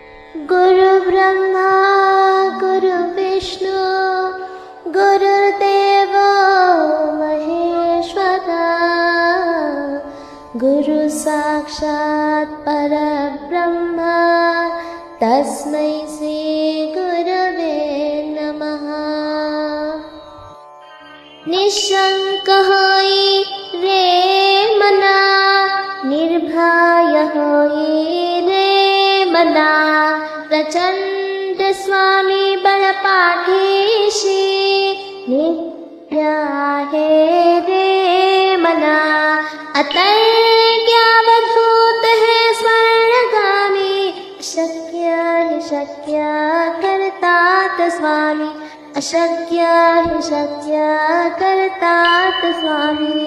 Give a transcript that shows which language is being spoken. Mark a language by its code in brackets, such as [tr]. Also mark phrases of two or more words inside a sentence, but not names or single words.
[sa] गुरु ब्रह्मा गुरु विष्णु गुरुर्देव महेश्वरा गुरु साक्षात् परब्रह्म तस्मै श्री गुरवे नमः। [mr] निशंक होई रे मना, निर्भय होई रे मना, प्रचंड स्वामी बळपाठीशी नित्य आहे रे मना। अतर्क्यावधूत है स्वर्णगामी, अशक्य हि शक्य करतात स्वामी, अशक्य हि शक्य करतात स्वामी।